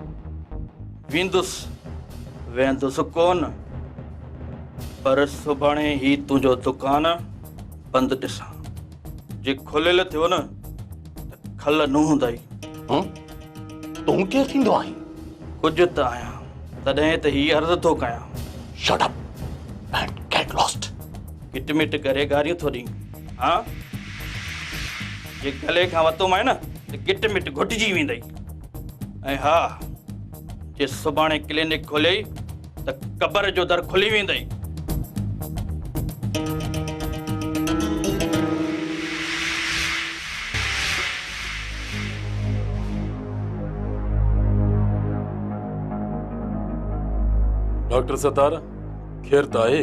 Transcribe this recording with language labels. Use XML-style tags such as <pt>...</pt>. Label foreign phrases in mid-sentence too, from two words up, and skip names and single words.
<sd>वेंदुसि, वेंदुसि कोन, पर सुभाणे ही तुंहिंजो दुकानु बंदि ॾिसां। जे खुलियल थियो न त खल न हूंदई। तूं केरु थींदो आहीं? कुझु त आहियां, तॾहिं त ही अर्ज़ु थो कयां।</sd> <en>shut up and get lost.</en> <sd>गिट मिट करे गारियूं थो ॾीं, हा? जे गले खां वतो मां न त गिट मिट घुटिजी वेंदई। ऐं हा, जे सुभाणे क्लिनिक खोलियई त कबर जो दर खुली वेंदई। डॉक्टर सतार खैर त आहे?</sd>